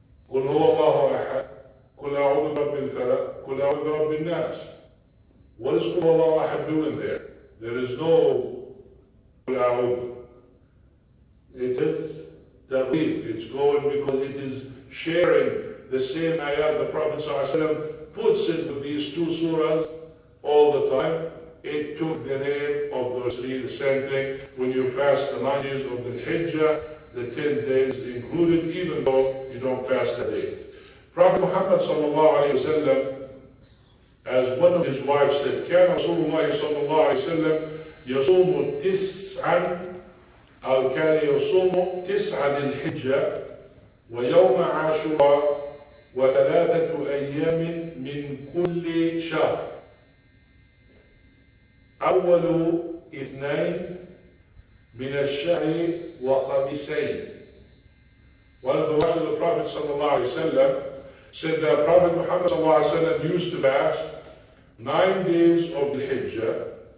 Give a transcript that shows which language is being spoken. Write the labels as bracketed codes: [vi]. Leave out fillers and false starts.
[ar] قل هو الله أحد قل أعوذ برب الفلق قل أعوذ برب الناس. [en] What is [ar] قل هو الله أحد [en] doing there? There is no [ar] قل أعوذ. [en] It is taghlib. It's going because it is sharing the same ayat. The Prophet ﷺ puts it with these two surahs all the time. It took the name of those three, the same thing. When you fast the 9 days of the Hijjah, the 10 days included, even though you don't fast a day. Prophet Muhammad ﷺ, as one of his wives said, [ar] كان رسول الله صلى الله عليه وسلم يصوم تسعا أو كان يصوم 9 ذي الحجة ويوم عاشوراء و3 أيام من كل شهر. أول 2 من الشهر وخمسين. [en] One of the wives of the Prophet ﷺ, said that Prophet Muhammad ﷺ used to fast 9 days of Dhul Hijja.